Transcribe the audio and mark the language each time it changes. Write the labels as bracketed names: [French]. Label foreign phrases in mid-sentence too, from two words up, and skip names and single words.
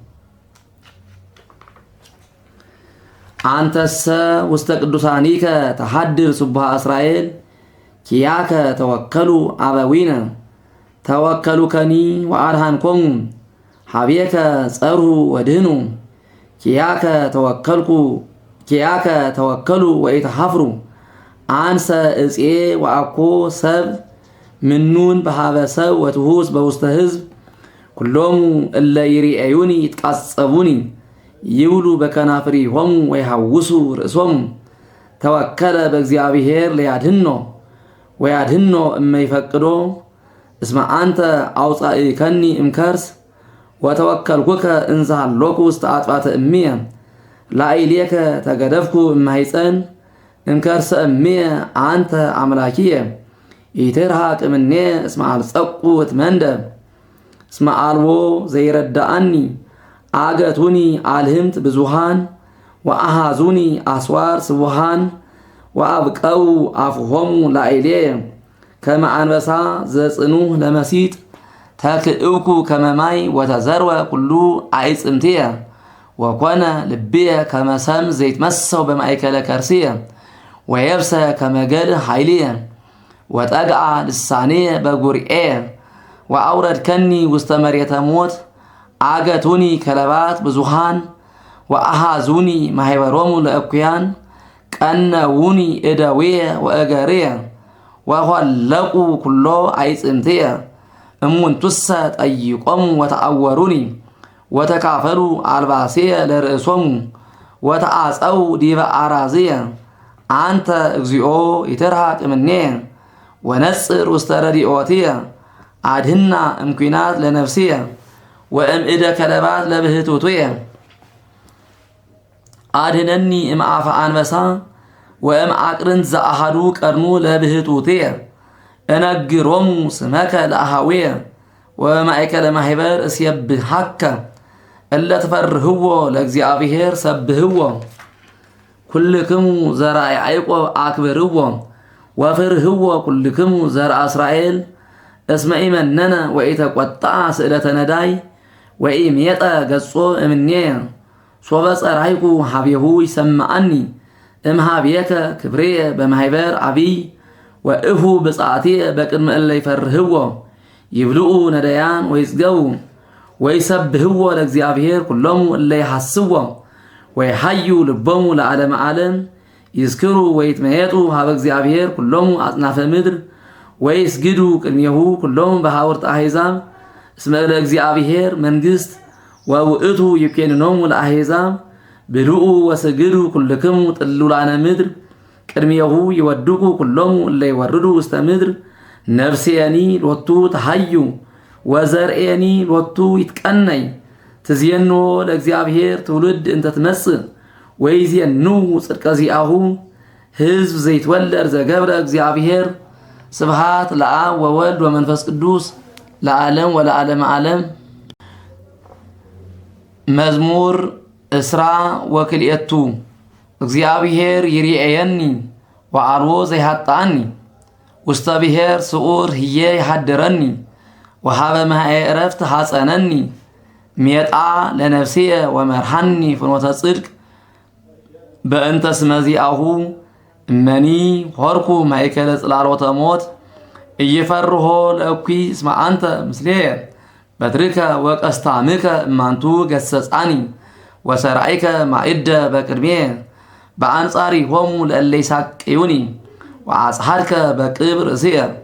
[Geez] አንተሰ ውስተ ቅዱሳኒከ ተሐድር ሱብሃ እስራኤል ኪያከ ተወከሉ አበዊነ ተወከሉከኒ ወአድኃንኮሙ ሀቤከ ጸርሁ ወድህኑ ኪያከ ተወከሉ ወኢተሐፍሩ አንሰ እፄ ወአኮ ሰብ ምኑን በሃበ ሰብ ወትሁስ በውስተ ሕዝብ ኩሎሙ እለ ይርአዩኒ ይትቃጸቡኒ ይብሉ በከናፍሪሆሙ ወይሐውሱ ርእሶሙ ተወከለ በእግዚአብሔር ለያድህኖ ወያድህኖ እመይፈቅዶ እስመ አንተ አውፃኢከኒ እምከርስ ወተወከልኩከ እንዘ ሀሎኩ ውስተ አጥባተ እምየ ላዕሌከ ተገደፍኩ እማይፀን እምከርሰ እምየ አንተ አምላኪየ ኢትርሐቅ እምኔየ እስመ አልጸቁ እትመንደብ እስመ አልቦ ዘይረዳአኒ አገቱኒ አልህምት ብዙሃን ወአሃዙኒ አስዋር ስቡሃን ወአብቀው አፍሆሙ ላዕሌየ ከመ አንበሳ ዘጽኑዕ ለመሲጥ ተክእውኩ ከመ ማይ ወተዘርወ ኩሉ አዕጽምትየ ወኮነ ልብየ ከመ ሰም ዘይትመሰው በማእከለ ከርስየ ወየብሰ ከመ ገል ኃይልየ ወጠግአ ልሳንየ በጉርኤየ ወአውረድከኒ ውስተ መሬተ ሞት አገቱኒ ከለባት ብዙሃን ወአሃዙኒ ማህበሮሙ ለእኩያን ቀነውኒ እደውየ ወእገርየ ወኋለቁ ኩሎ አዕጽምትየ እሙንቱሰ ጠይቆሙ ወተአወሩኒ ወተካፈሉ አልባስየ ለርእሶሙ ወተአፀው ዲበ አራዝየ አንተ እግዚኦ ይትርሐቅ እምኔየ ወነጽር ውስተ ረድኤትየ አድህና እምኩናት ለነፍስየ ወእምእደ ከለባት ለብህቱትየ አድህነኒ እምአፈ አንበሳ ወእምአቅርንት ዘአሃዱ ቀርኑ ለብህቱትየ እነግሮሙ ስመከ ለአሃውየ ወማእከለ ማህበር እስየብሐከ እለ ትፈርህዎ ለእግዚአብሔር ሰብህዎ ኩልክሙ ዘርአ ያዕቆብ አክብርዎ ወፍርህዎ ኩልክሙ ዘርአ እስራኤል እስመ ኢመነነ ወኢተቈጥአ ስእለተ ነዳይ ወኢሜጠ ገጾ እምኔየ ሶበ ጸራይኩ ሀቤሁ ይሰምዐኒ እምሃቤከ ክብርየ በማህበር አብይ ወእሁ ብፅዓትየ በቅድመ እለ ይፈርህዎ ይብልዑ ነዳያን ወይጽገቡ ወይሰብህዎ ለእግዚአብሔር ኩሎሙ እለ ይሐስዎ ወይሐዩ ልቦሙ ለዓለመ ዓለም ይዝክሩ ወይትመየጡ ሀበ እግዚአብሔር ኩሎሙ አጽናፈ ምድር ወይስግዱ ቅድሜሁ ኩሎሙ በሐውርተ አሕዛብ እስመ ለእግዚአብሔር መንግሥት ወውእቱ ይኬንኖሙ ለአሕዛብ ብልዑ ወስግዱ ኩልክሙ ጥሉላነ ምድር ቅድሜሁ ይወድቁ ኩሎሙ እለ ይወርዱ ውስተ ምድር ነፍሴየኒ ሎቱ ተሐዩ ወዘርኤኒ ሎቱ ይትቀነይ ትዝየንዎ ለእግዚአብሔር ትውልድ እንተ ትመጽእ ወይዜኑ ጽድቀ ዚአሁ ሕዝብ ዘይትወለድ ዘገብረ እግዚአብሔር ስብሐት ለአብ ወወልድ ወመንፈስ ቅዱስ ለዓለም ወለዓለመ ዓለም። መዝሙር እስራ ወክልኤቱ እግዚአብሔር ይርኤየኒ ወአልቦ ዘይሃጣኒ ውስተ ብሔር ስዑር ህዬ ይሃድረኒ ወሃበ ማየ ዕረፍት ሐፀነኒ ሜጣ ለነፍስየ ወመርሃኒ ፍኖተ ጽድቅ በእንተ ስመ ዚአሁ እመኒ ሆርኩ ማእከለ ጽላሎተ ሞት እይፈርሆ ለእኩይ እስመ አንተ ምስሌየ በትርከ ወቀስታምከ እማንቱ ገሰጻኒ ወሰርዐይከ ማዕደ በቅድሜየ በአንጻሪሆሙ ለእለ ይሳቅዩኒ ወአጽሐድከ በቅብር ርእስየ